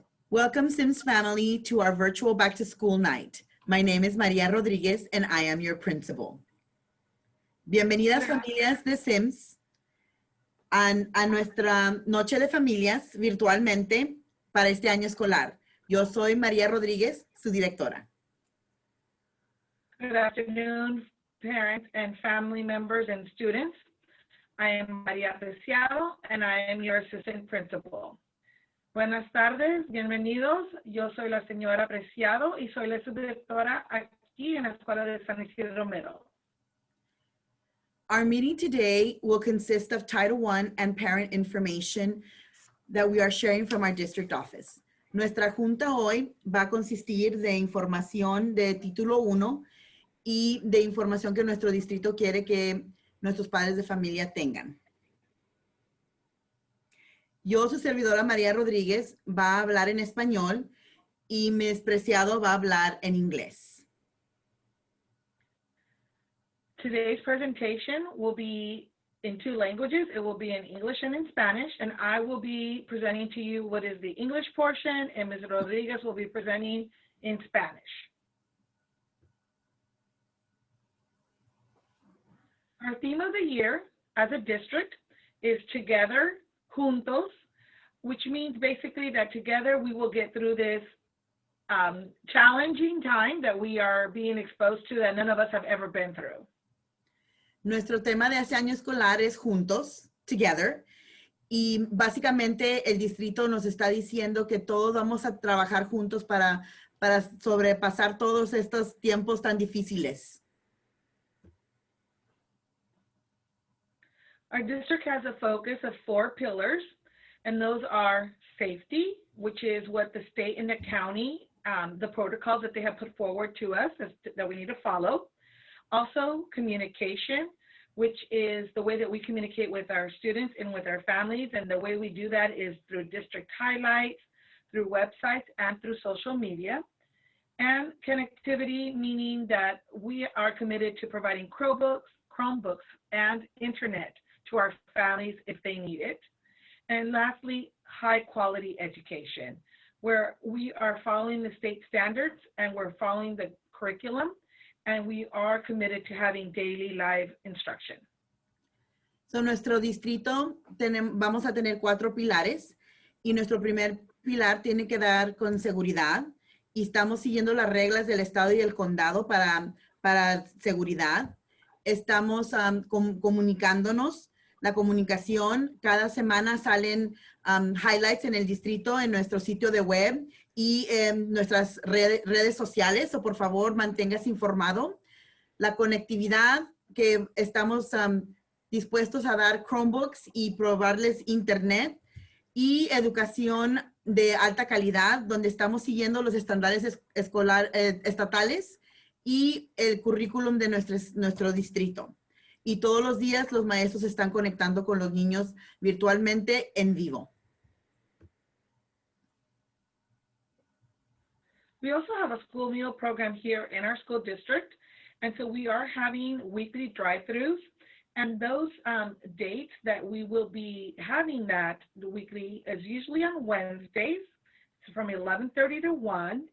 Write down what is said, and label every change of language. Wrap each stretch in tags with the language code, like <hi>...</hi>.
<en>Welcome, SYMS family, to our virtual back to school night. My name is Maria Rodriguez and I am your principal.</en> <es>Bienvenidas familias de SYMS a nuestra noche de familias virtualmente para este año escolar. Yo soy María Rodríguez, su directora.</es> <en>Good afternoon, parents and family members and students. I am María Preciado and I am your assistant principal.</en> <es>Buenas tardes, bienvenidos. Yo soy la señora Preciado y soy la subdirectora aquí en la Escuela de San Isidro Middle.</es> <en>Our meeting today will consist of Title I and parent information that we are sharing from our district office.</en> <es>Nuestra junta hoy va a consistir de información de título 1 y de información que nuestro distrito quiere que nuestros padres de familia tengan. Yo, su servidora María Rodríguez, va a hablar en español y Ms. Preciado va a hablar en inglés.</es> <en>Today's presentation will be in two languages. It will be in English and in Spanish, and I will be presenting to you what is the English portion, and Ms. Rodriguez will be presenting in Spanish. Our theme of the year as a district is Together, Juntos, which means basically that together we will get through this challenging time that we are being exposed to that none of us have ever been through.</en> <es>Nuestro tema de este año escolar es Juntos, Together, y básicamente el distrito nos está diciendo que todos vamos a trabajar juntos para sobrepasar todos estos tiempos tan difíciles.</es> <en>Our district has a focus of 4 pillars, and those are safety, which is what the state and the county, the protocols that they have put forward to us that we need to follow. Also, communication, which is the way that we communicate with our students and with our families, and the way we do that is through district highlights, through websites, and through social media. And connectivity, meaning that we are committed to providing Chromebooks, and internet to our families if they need it. And lastly, high quality education, where we are following the state standards and we're following the curriculum, and we are committed to having daily live instruction.</en> <es>So, nuestro distrito vamos a tener 4 pilares y nuestro primer pilar tiene que dar con seguridad y estamos siguiendo las reglas del estado y el condado para seguridad. Estamos comunicándonos. La comunicación, cada semana salen highlights en el distrito, en nuestro sitio de web y en nuestras redes sociales, o por favor manténgase informado. La conectividad, que estamos dispuestos a dar Chromebooks y probarles internet, y educación de alta calidad, donde estamos siguiendo los estándares estatales y el currículum de nuestro distrito. Y todos los días los maestros están conectando con los niños virtualmente en vivo.</es> <en>We also have a school meal program here in our school district. And so we are having weekly drive-thrus. And those dates that we will be having that weekly is usually on Wednesdays from 11:30 to 1.</en>